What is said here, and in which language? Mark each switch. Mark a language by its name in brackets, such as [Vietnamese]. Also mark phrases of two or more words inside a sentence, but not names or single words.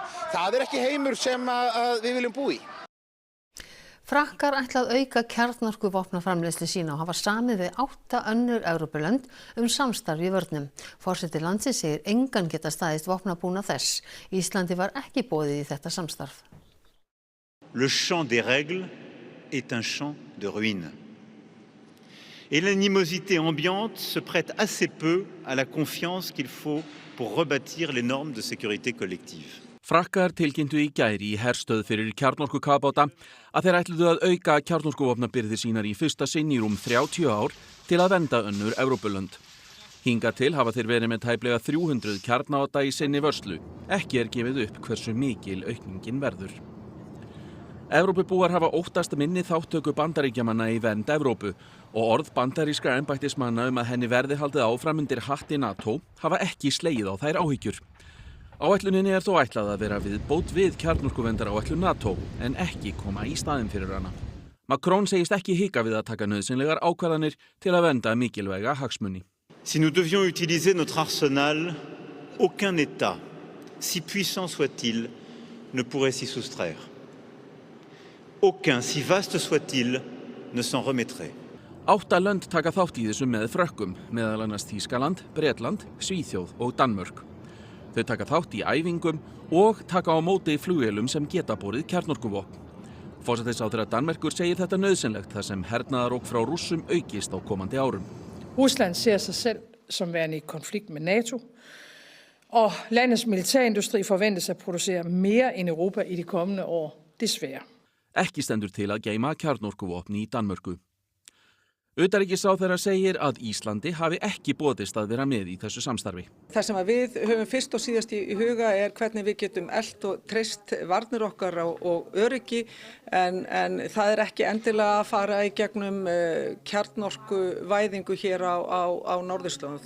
[Icelandic] Það ekki heimur sem að við viljum búa í. Frakkar ætla að auka kjarnorkuvopnaframleiðslu sína og hafa samið við 8 önnur Evrópulönd samstarf í vörnum. Forseti landsins segir engan geta staðist vopnabúnað þess. Íslandi var ekki boðið í þetta samstarf. [French] Le champ des règles est un champ de ruines. Et l'animosité ambiante se prête assez peu à la confiance qu'il faut pour rebâtir les normes de sécurité collective. [Icelandic] Frakkar tilkynntu í gær í herstöð fyrir kjarnorkukafbáta að þeir ætluðu að auka kjarnorkuvopnabirgðir sínar í fyrsta sinn í rúm 30 ár til að vernda önnur Evrópulönd. Hingað til hafa þeir verið með tæplega 300 kjarnavopna í sinni vörslu. Ekki gefið upp hversu mikil aukningin verður. Evrópubúar hafa óttast minni þáttöku Bandaríkjamanna í vernd Evrópu og orð bandarískra embættismanna að henni verði haldið áfram undir hatti NATO hafa ekki slegið á þær áhyggjur. Áætluninni þó ætlað að vera viðbót við kjarnorkuverndaráætlun NATO en ekki koma í staðinn fyrir hana. Macron segist ekki hika við að taka nauðsynlegar ákvarðanir til að vernda mikilvæga hagsmuni. [French] Si nous devions utiliser notre arsenal, aucun État, si puissant soit-il, ne pourrait s'y soustraire. Aucun, si vaste soit-il, ne s'en remettrait. [Icelandic] 8 lönd taka þátt í þessu með Frökkum, meðal annars Þýskaland, Bretland, Svíþjóð og Danmörk. Þau taka þátt í æfingum og taka á móti flugvélum sem geta borið kjarnorkuvopn. Forsætisráðherra Danmerkur segir þetta nauðsynlegt þar sem hernaðarógn frá Rússum aukist á komandi árum. [Danish] Rusland ser sig selv som værende i konflikt med NATO, og landets militærindustri forventes at producere mere end Europa i de kommende år, desværre. [Icelandic] Ekki stendur til að geyma kjarnorkuvopn í Danmörku. Utanríkisráðherra segir að Íslandi hafi ekki boðist að vera með í þessu samstarfi. Það sem við höfum fyrst og síðast í huga hvernig við getum elt og treyst varnir okkar og öryggi en það ekki endilega að fara í gegnum kjarnorkuvæðingu hér á norðurslóðum.